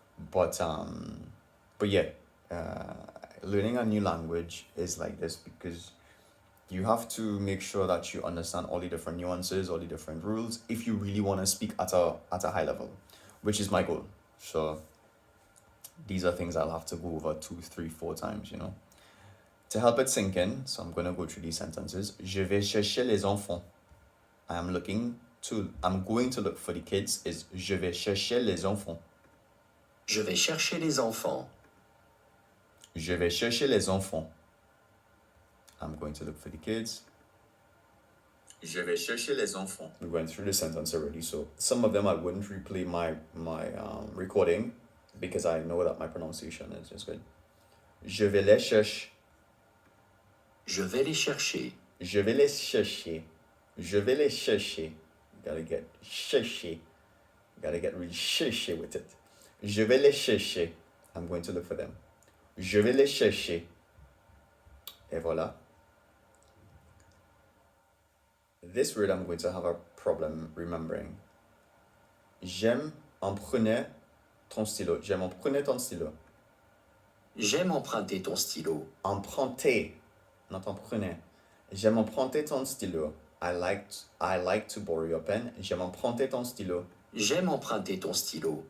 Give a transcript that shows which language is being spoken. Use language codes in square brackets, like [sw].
[en] But yeah, learning a new language is like this because you have to make sure that you understand all the different nuances, all the different rules, if you really want to speak at a high level, which is my goal. So these are things I'll have to go over 2, 3, 4 times, you know. To help it sink in, so I'm going to go through these sentences. [fr] Je vais chercher les enfants. [en] I'm going to look for the kids is [fr] je vais chercher les enfants. Je vais chercher les enfants. Je vais chercher les enfants. [en] I'm going to look for the kids. [fr] Je vais chercher les enfants. [en] We went through the sentence already, so some of them I wouldn't replay my recording because I know that my pronunciation is just good. [fr] Je vais les chercher. Je vais les chercher. Je vais les chercher. Je vais les chercher. [en] You gotta get chercher. You gotta get really chercher with it. [fr] Je vais les chercher. [en] I'm going to look for them. [fr] Je vais les chercher. Et voilà. [en] This word I'm going to have a problem remembering. [fr] J'aime emprunter ton stylo. J'aime emprunter ton stylo. J'aime emprunter ton stylo. [en] Emprunter, not emprunter. [fr] J'aime emprunter ton stylo. [en] I like to borrow your pen. [fr] J'aime emprunter ton stylo. J'aime emprunter ton stylo.